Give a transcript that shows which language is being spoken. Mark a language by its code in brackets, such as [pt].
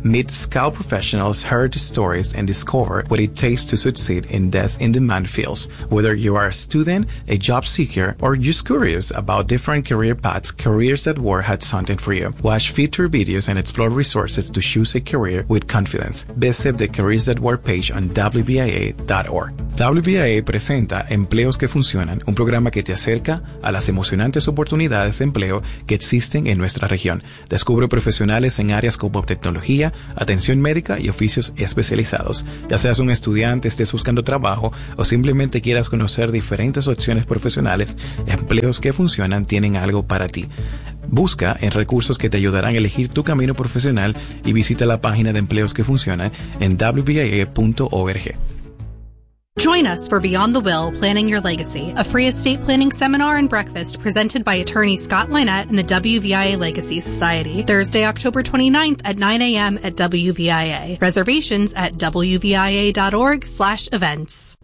[en] Meet skilled professionals, hear the stories, and discover what it takes to succeed in these in-demand fields. Whether you are a student, a job seeker, or just curious about different career paths, Careers at War has something for you. Watch featured videos and explore resources to choose a career with confidence. Visit the Careers at War page on WBAA.org. [es] WBAA presenta Empleos que Funcionan, un programa que te acerca a las emocionantes oportunidades de empleo que existen en nuestra región. Descubre profesionales en áreas como tecnología, atención médica y oficios especializados. Ya seas un estudiante, estés buscando trabajo o simplemente quieras conocer diferentes opciones profesionales, Empleos que Funcionan tienen algo para ti. Busca en recursos que te ayudarán a elegir tu camino profesional y visita la página de Empleos que Funcionan en WBAA.org. [en] Join us for Beyond the Will, Planning Your Legacy, a free estate planning seminar and breakfast presented by attorney Scott Linehan and the WVIA Legacy Society, Thursday, October 29th at 9 a.m. at WVIA. Reservations at wvia.org/events.